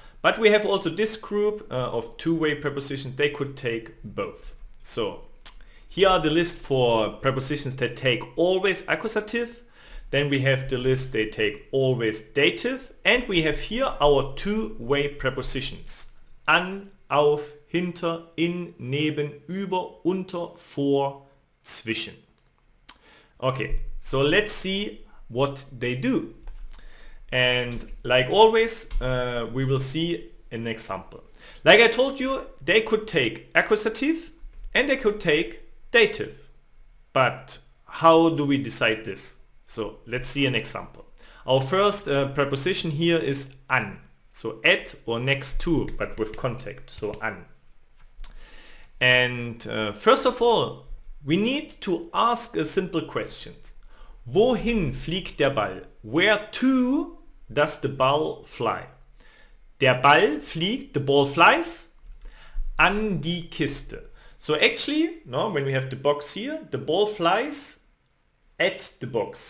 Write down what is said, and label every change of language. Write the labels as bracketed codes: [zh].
[en] But we have also this group of two-way prepositions. They could take both. So here are the list for prepositions that take always accusative. Then we have the list they take always dative. And we have here our two-way prepositions. [de] An, auf, hinter, in, neben, über, unter, vor, zwischen. [en] Okay, so let's see what they do. And like always, we will see an example. Like I told you, they could take accusative and they could take dative. But how do we decide this? So let's see an example. Our first preposition here is an. So at or next to, but with contact, so an. And first of all, we need to ask a simple question. [de] Wohin fliegt der Ball? [en] Where to does the ball fly? [de] Der Ball fliegt, [en] the ball flies, [de] an die Kiste. [en] So actually, no, when we have the box here, the ball flies at the box.